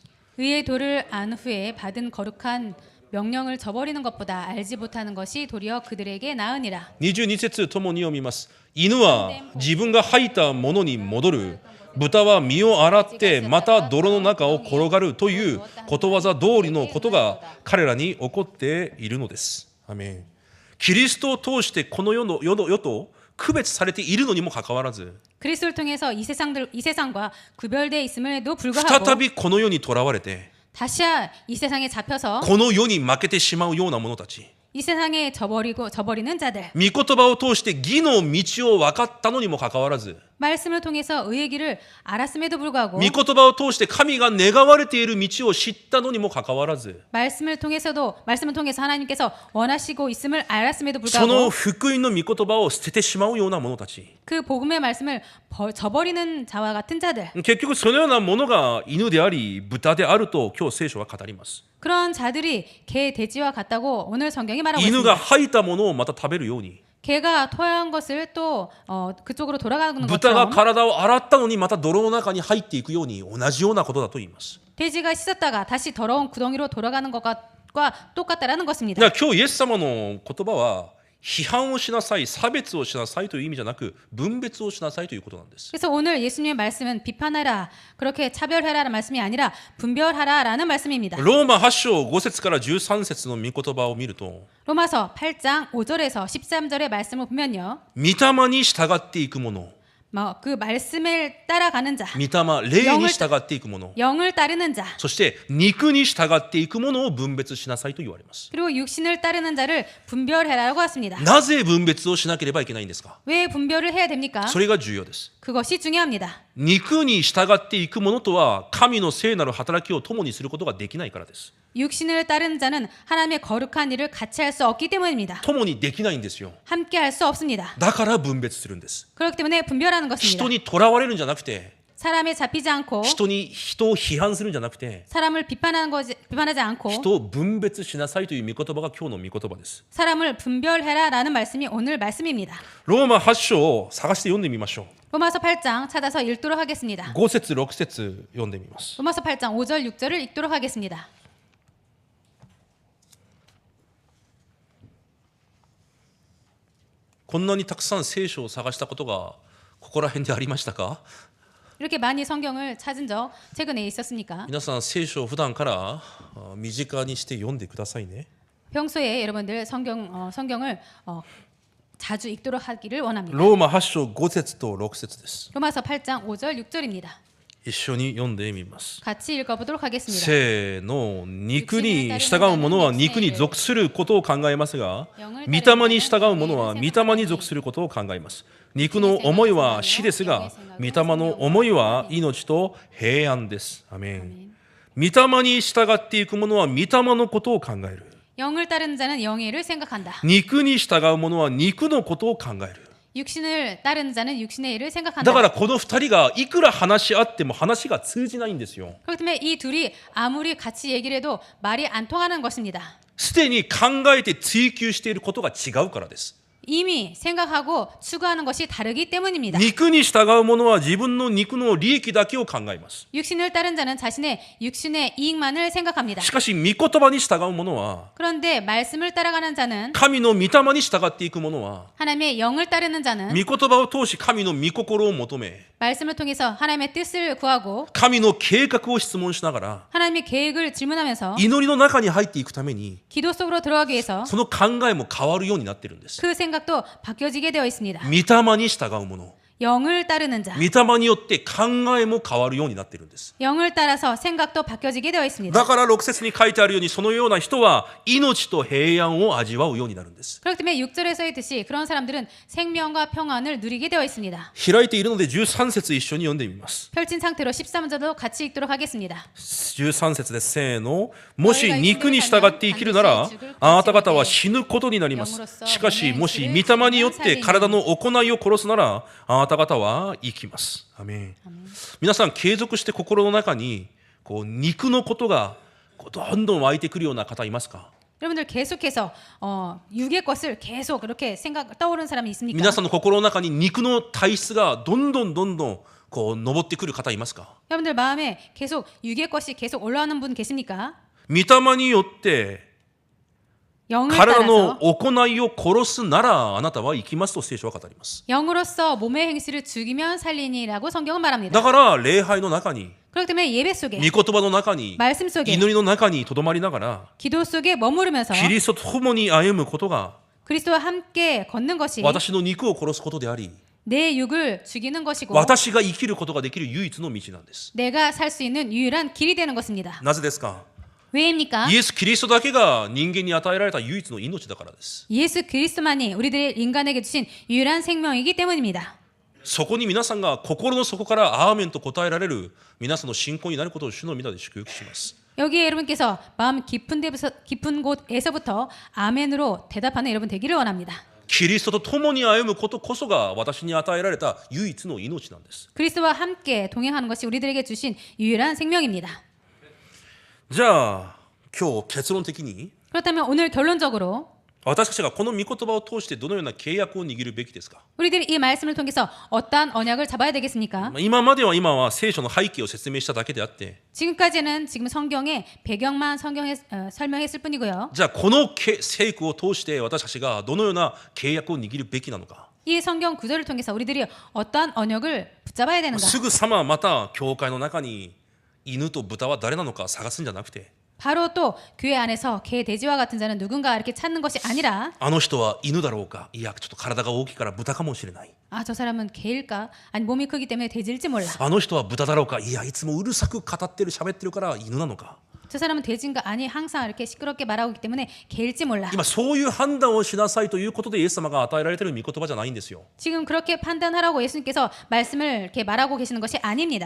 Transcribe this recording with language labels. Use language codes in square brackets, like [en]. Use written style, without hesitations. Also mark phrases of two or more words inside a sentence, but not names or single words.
[ko] 의의 도를 안 후에 받은 거룩한 명령을 저버리는 것보다 알지 못하는 것이 도리어 그들에게 나으니라. [ja] 22 節ともに読みます。犬は自分が吐いたものに戻る。豚は身を洗ってまた泥の中を転がるということわざ通りのことが彼らに起こっているのです。アメン。キリストを通してこの世と区別されているのにもかかわらず [ko] 그리스도를 통해서 이 세상과 구별되어 있음에도 불구하고 [ja] 再びこの世にとらわれて [ko] 다시야 이 세상에 잡혀서 [ja] この世に負けてしまうような者たち [ko] 이 세상에 저버리는 자들 [ja] 御言葉を通して義の道を分かったのにもかかわらず [ko] 말씀을 통해서 의의 길을 알았음에도 불구하고 [ja] 御言葉を通して神が願われている道を知ったのにもかかわらず [ko] 말씀을 통해서 하나님께서 원하시고 있음을 알았음에도 [ja] その [ko] 불구하고 [ja] 福音の御言葉を捨ててしまうような者たち [ko] 그 복음의 말씀을 저버리는 자와 같은 자들 [ja] 結局そのようなものが犬であり豚であると今日聖書は語ります。 [ko] 그런 자들이 개, 돼지와 같다고 오늘 성경이 말하고 [ja] 犬が [ko] 있습니다. [ja] 吐いたものをまた食べるように [ko] 개가 토한 것을 또 그쪽으로 돌아가는 [ja] 豚が [ko] 것처럼 [ja] 体を洗ったのにまた泥の中に入っていくように同じようなことだと言います。 [ko] 돼지가 씻었다가 다시 더러운 구덩이로 돌아가는 것과 똑같다라는 것입니다. [ja] だから今日イエス様の言葉は批判をしなさい、差別をしなさいという意味じゃなく分別をしなさいということなんです。 [ko] 그래서 오늘 예수님의 말씀은 비판하라, 그렇게 차별해라라는 말씀이 아니라 분별하라라는 말씀입니다. [ja] ローマ8章5節から13節の御言葉を見ると [ko] 로마서 8장 5절에서 13절의 말씀을 보면요. [ja] 御霊に従っていくもの [ko] 그 말씀을 따라가는 자, [ja] 御霊、霊に従っていくもの [ko] 영을 따르는 자, [ja] そして肉に従っていくものを分別しなさいと言われます。 [ko] 그리고 육신을 따르는 자를 분별해라라고 했습니다. [ja] なぜ分別をしなければいけないんですか？ [ko] 왜 분별을 해야 됩니까? [ja] それが重要です。 [ko] 그것이 중요합니다. [ja] 肉に従っていくものとは神の聖なる働きを共にすることができないからです。 [ko] 육신을 따르는 자는 하나님의 거룩한 일을 같이 할 수 없기 때문입니다. [ja] 共にできないんですよ。 [ko] 함께 할 수 없습니다. [ja] だから分別するんです。 [ko] 그렇기 때문에 분별하는 것입니다. [ja] 人にとらわれるんじゃなくて、 [ko] 사람에 잡히지 않고 [ja] 人を批判するんじゃなくて、 [ko] 사람을 비판하지 않고 [ja] 人を分別しなさいという御言葉が今日の御言葉です。 [ko] 사람을 분별해라라는 말씀이 오늘 말씀입니다. [ja] ローマ8章を探して読んでみましょう。 [ko] 로마서 8장 찾아서 읽도록 하겠습니다. [ja] 5 節6節読んでみます。 [ko] 로마서 8장 5절 6절을 읽도록 하겠습니다. [ja] こんなにたくさん聖書を探したことがここら辺でありましたか？ [ko] 이렇게 많이 성경을 찾은 적 최근에 있었습니까? [ja] 皆さん聖書を普段から身近にして読んでくださいね。 [ko] 평소에 여러분들 성경을 자주 읽도록 하기를 원합니다. [ja] ローマ8章5節と6節です。 [ko] 로마서 8장 5절 6절입니다. [ja] 一緒に読んでみます。 [ko] 같이 읽어보도록 하겠습니다. [ja] せーの、肉に従う者は肉に属することを考えますが、御霊に従う者は御霊に属することを考えます。肉の思いは死ですが、御霊の思いは命と平安です。アメン。御霊に従っていく者は御霊のことを考える。 [ko] 영을 따르는 자는 영의 일을 생각한다. [ja] 肉に従う者は肉のことを考える。 [ko] 육신을 따르는 자는 육신의 일을 [ja] だ [ko] 생각한다. [ja] からこの二人がいくら話し合っても話が通じないんですよ。 [ko] 그렇기 때문에 이 둘이 아무리 같이 얘기를 해도 말이 안 통하는 것입니다. [ja] すでに考えて追求していることが違うからです。 [ko] 이미 생각하고 추구하는 것이 다르기 때문입니다. [ja] 肉に従う者は自分の肉の利益だけを考えます。 [ko] 육신을 따른 자는 자신의 육신의 이익만을 생각합니다. [ja] しかし御言葉に従う者は [ko] 그런데 말씀을 따라가는 자는 [ja] 神の御霊に従っていく者は [ko] 하나님의 영을 따르는 자는 [ja] 御言葉を通し神の御心を求め [ko] 말씀을 통해서 하나님의 뜻을 구하고 [ja] 神の計画を質問しながら [ko] 하나님의 계획을 질문하면서 [ja] 祈りの中に入っていくために [ko] 기도 속으로 들어가기 위해서 [ja] その考えも変わるようになっているんです。 [ko] 그 생각도 바뀌어지게 되어 있습니다. [ja] 御霊に従う者 [ko] 영을 따르는 자, [ja] 御霊によって考えも変わるようになっているんです。 [ko] 영을 따라서 생각도 바뀌어지게 되어 있습니다. [ja] だから6節に書いてあるようにそのような人は命と平安を味わうようになるんです。 [ko] 그렇기 때문에 6절에 써 있듯이 그런 사람들은 생명과 평안을 누리게 되어 있습니다. [ja] 開いているので13節一緒に読んでみます。 [ko] 펼친 상태로 13절도 같이 읽도록 하겠습니다. [ja] 13 節です。せーの。もし肉に従って生きるなら、あなた方は死ぬことになります。しかし、もし御霊によって体の行いを殺すなら、あなた方は生きます。アメン。皆さん、継続して心の中に肉のことがどんどん湧いてくるような方いますか？ [ko] 여러분들 계속해서 육의 것을 계속 그렇게 생각 떠오르는 사람이 있습니까? [ja] 皆さんの心の中に肉の体質がどんどん上ってくる方いますか？ [ko] 여러분들 마음에 계속 육의 것이 계속 올라오는 분 계십니까? [ja] 御霊によって [ko] 영을 [ja] 体の [ko] 따라서 [ja] 行いを殺すならあなたは生きますと聖書は語ります。 [ko] 영으로서 몸의 행실을 죽이면 살리니라고 성경은 말합니다. [ja] だから礼拝の中に [ko] 그렇기 때문에 예배 속에 [ja] 御言葉の中に [ko] 말씀 속에 [ja] 祈りの中にとどまりながら [ko] 기도 속에 머무르면서 [ja] キリストと共に歩むことが [ko] 그리스도와 함께 걷는 것이 [ja] 私の肉を殺すことであり [ko] 내 육을 죽이는 것이고 [ja] 私が生きることができる唯一の道なんです。 [ko] 내가 살 수 있는 유일한 길이 되는 것입니다. [ja] なぜですか？ [ko] 왜입니까? [ja] イエス・キリストだけが人間に与えられた唯一の命だからです。 [ko] 예수 그리스도만이 우리들 인간에게 주신 유일한 생명이기 때문입니다. [ja] そこに皆さんが心の底からアーメンと答えられる皆さんの信仰になることを主の皆で祝福します。 [ko] 여기에 여러분께서 마음 깊은 곳에서부터 아멘으로 대답하는 여러분 되기를 원합니다. [ja] キリストと共に歩むことこそが私に与えられた唯一の命なんです。 [ko] 그리스도와 함께 동행하는 것이 우리들에게 주신 유일한 생명입니다. [ja] じゃあ今日結論的に [ko] 그렇다면 오늘 결론적으로 [ja] 私たちがこの御言葉を通してどのような契約を握るべきですか？ [ko] 우리들이 이 말씀을 통해서 어떠한 언약을 잡아야 되겠습니까? [ja] 今は聖書の背景を説明しただけであって [ko] 지금까지는 지금 성경의 배경만 설명했을 뿐이고요. [ja] じゃあこの聖句を通して私たちがどのような契約を握るべきなのか？ [ko] 이 성경 구절을 통해서 우리들이 어떠한 언약을 붙잡아야 되는가? [ja] すぐさままた教会の中に犬と豚は誰なのか探すんじゃなくて [ko] 바로 또 교회 안에서 개, 돼지와 같은 자는 누군가 이렇게 찾는 것이 아니라 [ja] あの人は犬だろうか、いやちょっと体が大きいから豚かもしれない。 [ko] 아, 저 사람은 개일까? 아니 몸이 크기 때문에 돼지일지 몰라. [ja] あの人は豚だろうか、いやいつもうるさく語ってる喋ってるから犬なのか。 [ko] 저 사람은 돼지인가? 아니 항상 이렇게 시끄럽게 말하고 있기 때문에 개일지 몰라. [ja] 今そういう判断をしなさいということでイエス様が与えられている御言葉じゃないんですよ。 [ko] 지금 그렇게 판단하라고 예수님께서 말씀을 이렇게 말하고 계시는 것이 아닙니다.